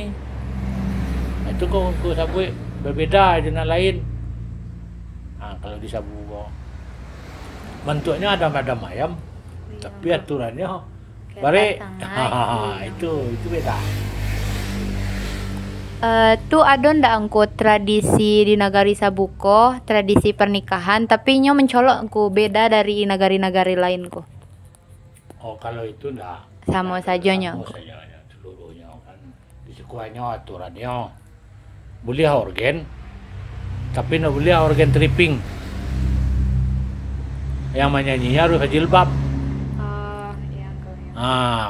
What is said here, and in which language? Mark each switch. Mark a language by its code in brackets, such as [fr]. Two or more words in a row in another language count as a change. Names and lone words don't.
[id] Nah, itu kok Sabu berbeda dengan lain. Kalau di Sabu bentuknya ada ayam, tapi aturannya bare. Itu beda. [min] Tuh ada ndak angku tradisi di nagari Sabuko, tradisi pernikahan, tapi nyo mencolok angku beda dari nagari-nagari lain ko. [id] Oh, kalau itu ndak. Sama saja nyo. Sama saja seluruhnya kan. Di sekuanya aturannya boleh organ, tapi nggak boleh organ tripping. Yang menyanyinya harus jilbab. Oh, iya angku. Ya.